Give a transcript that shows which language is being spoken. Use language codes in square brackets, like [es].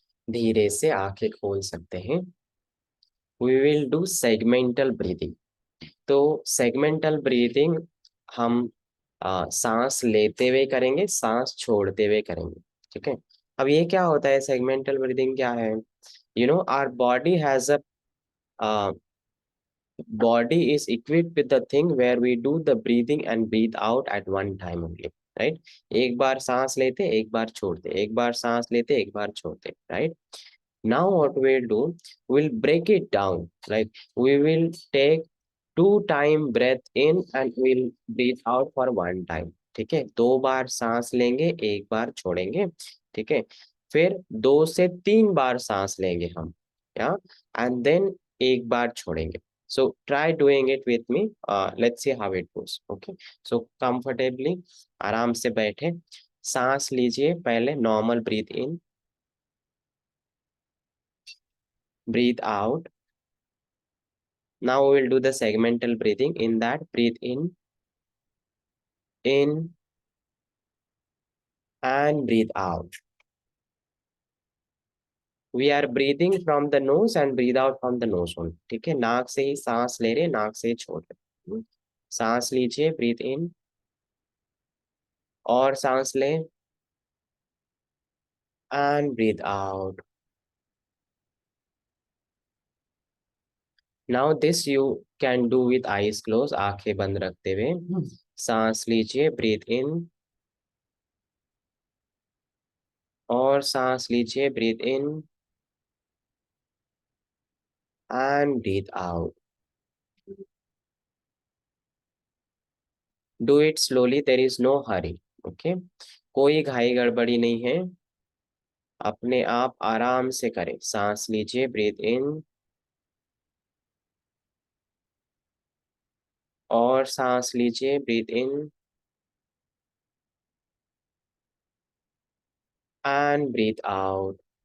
[hi] धीरे से आंखें खोल सकते हैं. [en] We will do segmental breathing. [hi] तो सेगमेंटल ब्रीथिंग हम सांस लेते हुए करेंगे, सांस छोड़ते हुए करेंगे। ठीक है, अब ये क्या होता है, सेगमेंटल ब्रीथिंग क्या है? [en] Our body has a body is equipped with the thing where we do the breathing and breathe out at one time only, right? [hi] एक बार सांस लेते, एक बार छोड़ते, एक बार सांस लेते, एक बार छोड़ते, right? [en] Now what we'll do, we'll break it down, right? We will take 2 time breath in and we'll breathe out for 1 time. [hi] ठीक है, 2 बार सांस लेंगे, एक बार छोड़ेंगे। ठीक है, फिर 2 से 3 बार सांस लेंगे हम, या [en] and then [hi] एक बार छोड़ेंगे। [en] So try doing it with me, let's see how it goes. Okay, so comfortably [hi] आराम से बैठे, सांस लीजिए, पहले [en] Normal breathe in, breathe out. Now we will do the segmental breathing. In that, breathe in and breathe out. We are breathing from the nose and breathe out from the nose only. [hi] ठीक है, नाक से ही सांस ले रहे, नाक से ही छोड़ रहे। सांस लीजिए, [en] breathe in, [hi] और सांस लें [en] and breathe out. Now this you can do with eyes closed, [hi] आंखें बंद रखते हुए। सांस लीजिए, [en] breathe in, [hi] और सांस लीजिए, [en] breathe in and breathe out. Do it slowly, there is no hurry. [hi] Okay, कोई घाई गड़बड़ी नहीं है, अपने आप आराम से करें। सांस लीजिए, [en] breathe in, [hi] और सांस लीजिए, [en] Breathe in and breathe out.